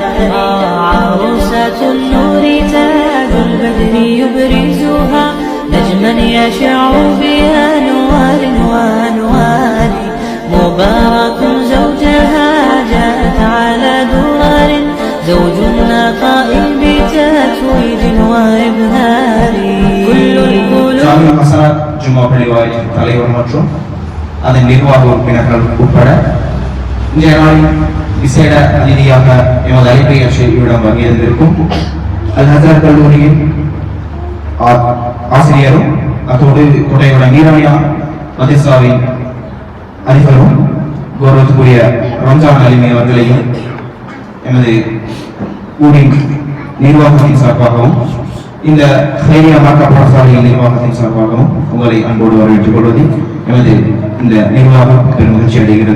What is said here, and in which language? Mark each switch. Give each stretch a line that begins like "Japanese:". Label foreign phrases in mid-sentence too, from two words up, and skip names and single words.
Arabic: عروسة النور تاج البدر يبرزها نجما يشع بأنوار وأنوار. مبارك زوجها جاءت على درار زوج نقاء بتتويج وإبهار. كل القلوب
Tamil: ஜாமியா ஹசனாத் ஜும்மா பள்ளி வாரியத்தின் தலைவர் மற்றும் அதன் நிர்வாக உறுப்பினர்கள் உட்பட இன்றைய நாளில் விசேட அதிதியாக எமது அழைப்பையாற்றி இவ்விடம் வருகின்றிருக்கும் அல் ஹசரத் கல்லூரியின் ஆசிரியரும் அத்தோடு கோட்டையோட நீராணியா மதரசாவின் அதிபரும் கௌரவத்துக்குரிய ரம்ஜான் அலிமை அவர்களையும் எமது ஊரின் நிர்வாகத்தின் சார்பாகவும் இந்த ஹைரியா மார்க்க பாடசாலையின் நிர்வாகத்தின் சார்பாகவும் உங்களை அன்போடு வரவேற்றுக் கொள்வதில் எமது இந்த நிர்வாகம் பெரும் மகிழ்ச்சி அடைகிறது.